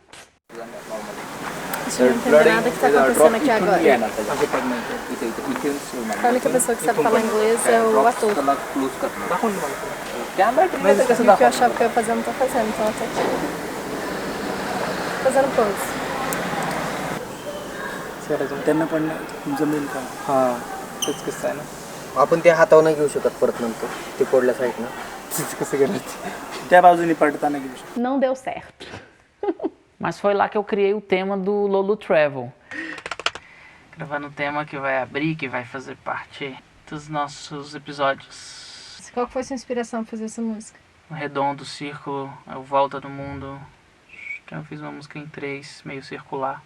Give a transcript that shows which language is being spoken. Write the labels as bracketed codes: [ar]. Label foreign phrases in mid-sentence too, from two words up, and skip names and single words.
[pt] Você não entende nada que está acontecendo aqui agora. A única pessoa que sabe falar inglês é o ator. Mas o que eu achava que eu ia fazer, eu não estou fazendo, então eu tô aqui. Fazendo pose. [mr] आपण ते हातावर घेऊ शकत परत नंतर ते कोडल्या साईडनं कसं करायचं त्या बाजूने पडताना घेऊ शकतो. [pt] Não deu certo. Mas foi lá que eu criei o tema do Lolo Travel. Gravando um tema que vai abrir, que vai fazer parte dos nossos episódios. Qual foi a sua inspiração para fazer essa música? O redondo, o círculo, a volta do mundo. Então eu fiz uma música em 3, meio circular.